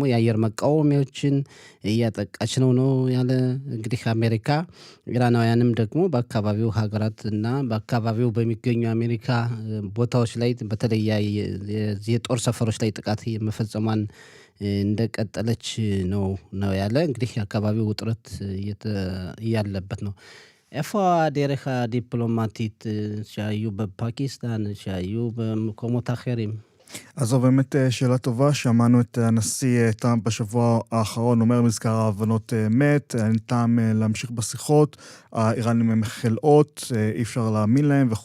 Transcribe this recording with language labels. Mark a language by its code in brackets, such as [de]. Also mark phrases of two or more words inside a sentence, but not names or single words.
[am] የአየር መቃወሚያዎችን እያጠቃች ነው ያለ እንግዲህ አሜሪካ። ኢራናውያንም ደግሞ በአካባቢው ሀገራት እና በአካባቢው በሚገኙ አሜሪካ ቦታዎች ላይ በተለይ የጦር ሰፈሮች ላይ ጥቃት መፈጸሟን እንደቀጠለች ነው ያለ። እንግዲህ የአካባቢው ውጥረት እያለበት ነው። [he] איפה הדרך הדיפלומטית שהיו בפקיסטן, שהיו במקומות אחרים? אז זו באמת שאלה טובה. שמענו את הנשיא טראמפ בשבוע האחרון אומר מזכר ההבנות מת, אין טעם להמשיך בשיחות, האיראנים הם חלאות, אי אפשר להאמין להם וכו'.